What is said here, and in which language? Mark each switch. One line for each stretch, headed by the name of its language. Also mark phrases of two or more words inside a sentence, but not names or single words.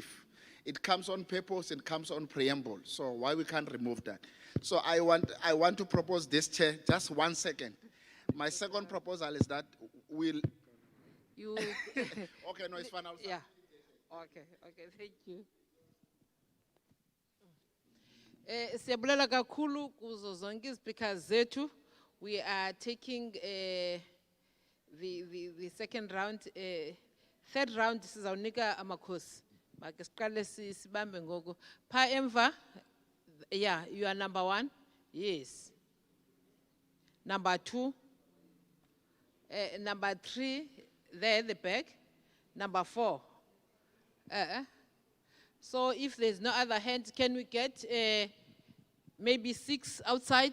English: It comes on purpose, it comes on preamble. So why we can't remove that? So I want to propose this, Chair, just 1 second. My second proposal is that we'll... You... Okay, no, it's final. Yeah. Okay, thank you.
Xhosa: Siyabulela kakhulu kuzo zonke izipikers zethu.
English: We are taking the second round. Third round
Xhosa: sizawunika amakhosi. Make siqale sibambe ngoku. Pha emva,
English: yeah, you are number 1. Yes. Number 2. Number 3, there at the back. Number 4. So if there's no other hand, can we get maybe 6 outside?